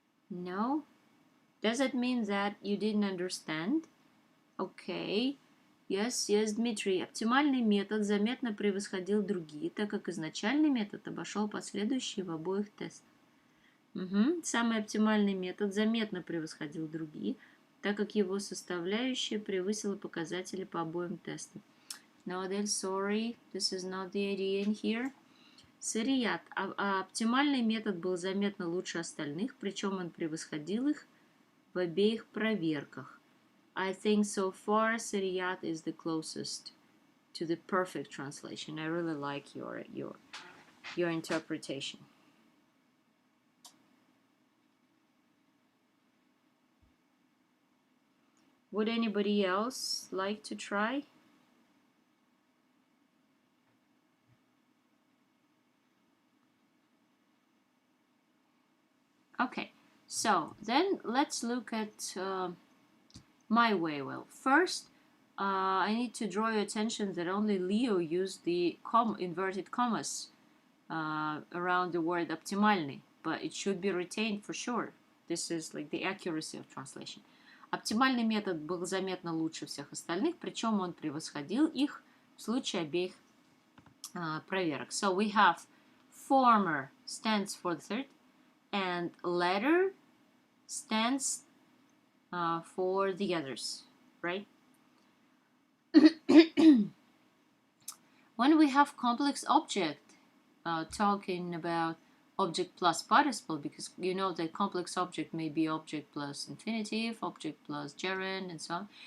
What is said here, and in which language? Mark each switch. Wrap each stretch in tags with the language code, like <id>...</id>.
<en>No? Does it mean that you didn't understand? Okay. Yes, Дмитрий.</en> <ru>Оптимальный метод заметно превосходил другие, так как изначальный метод обошел последующие в обоих тестах. Самый оптимальный метод заметно превосходил другие, так как его составляющая превысила показатели по обоим тестам.</ru> <en>No, Adele, sorry, this is not the idea in here. Сырият.</en> <ru>Оптимальный метод был заметно лучше остальных, причем он превосходил их в обеих проверках.</ru> <en>I think so far Siriyat is the closest to the perfect translation. I really like your interpretation. Would anybody else like to try? Okay, so then let's look at my way. Well, first, I need to draw your attention that only Leo used the inverted commas around the word оптимальный, but it should be retained for sure. This is like the accuracy of translation.</en> <ru>Оптимальный метод был заметно лучше всех остальных, причем он превосходил их в случае обеих проверок.</ru> <en>So we have former stands for the third, and latter stands for the others, right? When we have complex object, talking about object plus participle, because you know that complex object may be object plus infinitive, object plus gerund, and so on.</en>